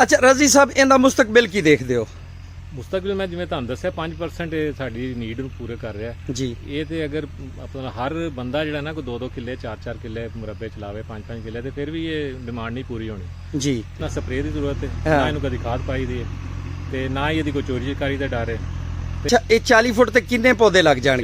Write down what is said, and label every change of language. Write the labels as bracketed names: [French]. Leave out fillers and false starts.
[Hindi] अच्छा रजी साहब इनका मुस्तकबिल की देखते हो? [Punjabi] ਮੁਸਤਕਬਲ ਮੈਂ ਜਿਵੇਂ ਤੁਹਾਨੂੰ ਦੱਸਿਆ 5% ਸਾਡੀ ਨੀਡ ਨੂੰ ਪੂਰੇ ਕਰ ਰਿਹਾ जी। ਇਹ ਤੇ ਅਗਰ ਆਪਣਾ ਹਰ ਬੰਦਾ ਜਿਹੜਾ ਨਾ ਕੋਈ 2-2 ਕਿੱਲੇ 4-4 ਕਿੱਲੇ ਮੁਰੱਬੇ ਚਲਾਵੇ 5-5 ਕਿੱਲੇ ਤੇ ਫਿਰ ਵੀ ਇਹ ਡਿਮਾਂਡ ਨਹੀਂ ਪੂਰੀ ਹੋਣੀ जी। ਨਾ ਸਪਰੇਅ ਦੀ ਜ਼ਰੂਰਤ ਹੈ ਨਾ ਇਹਨੂੰ ਕਦੀ ਖਾਦ ਪਾਈ ਦੀ ਹੈ ਤੇ ਨਾ ਹੀ ਇਹਦੀ ਕੋਈ ਚੋਰੀ ਚਕਾਰੀ ਦਾ ਡਰ ਹੈ। [Hindi] अच्छा ये 40 फुट तक कितने पौधे लग जाएंगे?